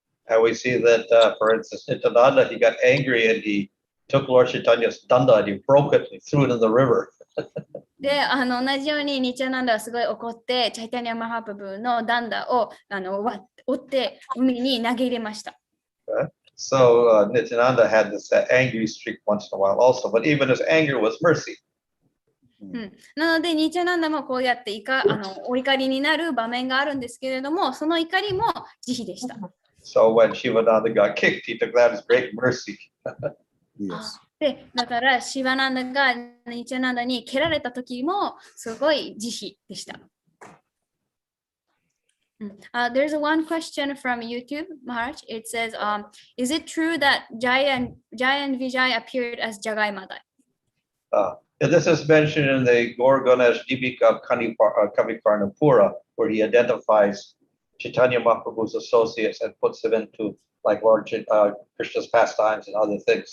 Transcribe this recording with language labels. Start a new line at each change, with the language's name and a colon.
English: And we see that, for instance, Nityananda, he got angry and he took Lord Chaitanya's danda and he broke it and he threw it in the river.
Japanese: で、同じようにニチャナンダはすごい怒って、チャイタニア・マハプブのダンダを折って海に投げ入れました。
English: So Nityananda had this angry streak once in a while also, but even his anger was mercy.
Japanese: なので、ニチャナンダもこうやってお怒りになる場面があるんですけれども、その怒りも慈悲でした。
English: So when Shivananda got kicked, he took that as great mercy. Yes.
Japanese: で、だからシバナンダがニチャナンダに蹴られた時もすごい慈悲でした。
English: There's one question from YouTube, Maharaj. It says, is it true that Jaya and Vijay appeared as Jagai Madai? This is mentioned in the Gaur Ganesh Deepika of Kavikarnapura, where he identifies Chaitanya Mahaprabhu's associates and puts them into like Lord Krishna's pastimes and other things.